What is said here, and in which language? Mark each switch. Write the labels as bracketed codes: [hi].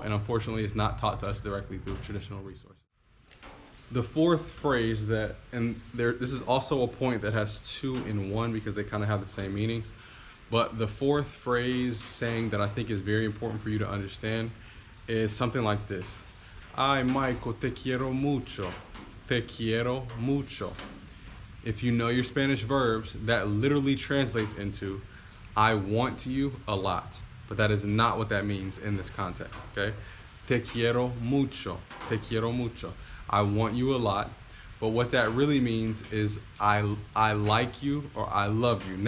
[en] And unfortunately, it's not taught to us directly through traditional resources. The fourth phrase this is also a point that has 2 in 1 because they kind of have the same meanings. But the fourth phrase saying that I think is very important for you to understand is something like this. [es] Ay, Michael, te quiero mucho. Te quiero mucho. [en] If you know your Spanish verbs, that literally translates into I want you a lot. But that is not what that means in this context, okay? [es] Te quiero mucho. Te quiero mucho. [en] I want you a lot. But what that really means is I like you or I love you.